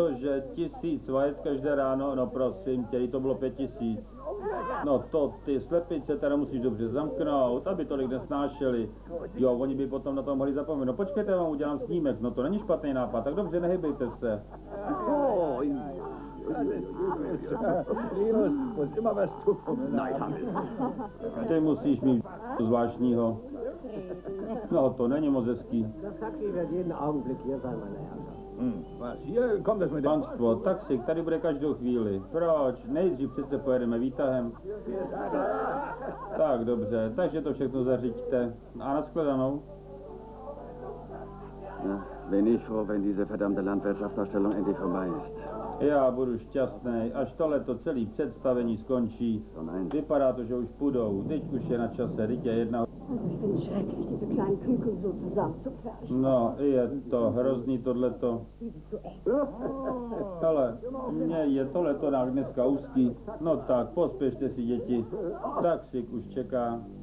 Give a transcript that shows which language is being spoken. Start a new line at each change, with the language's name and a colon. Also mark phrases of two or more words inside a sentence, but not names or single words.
Czech: Cože, 1000 vajec každé ráno? No prosím tě, to bylo 5000. No to ty slepice teda musíš dobře zamknout, aby tolik nesnášeli. Jo, oni by potom na to mohli zapomenout. Počkejte, vám udělám snímek, no to není špatný nápad, tak dobře, nehybejte se.
German: Linus, muss immer was tun.
Czech: Ty musíš mít zvláštního. No, to není moc hezký.
German: Das Taxi wird jeden Augenblick hier sein, meine Herren. Was, hier kommt das mit dem...
Czech: Panstvo, taxík tady bude každou chvíli. Proč? Nejdřív přece pojedeme výtahem. Tak, dobře, takže to všechno zařiďte. A nashledanou.
German: Na, bin ich froh, wenn diese verdammte Landwirtschaftsausstellung endlich vorbei ist.
Czech: Já budu šťastný, až tohleto celé představení skončí. Vypadá to, že už půjdou. Teď už je na čase, teď je jedna...
German: Ich finde es schrecklich, diese kleinen Küken so zusammenzupferchen.
Czech: No, je to hrozný tohleto.
German: Die sind so echt.
Czech: Ale mně je tohleto na dneska úzký. No tak, pospěšte si, děti. Taxík už čeká.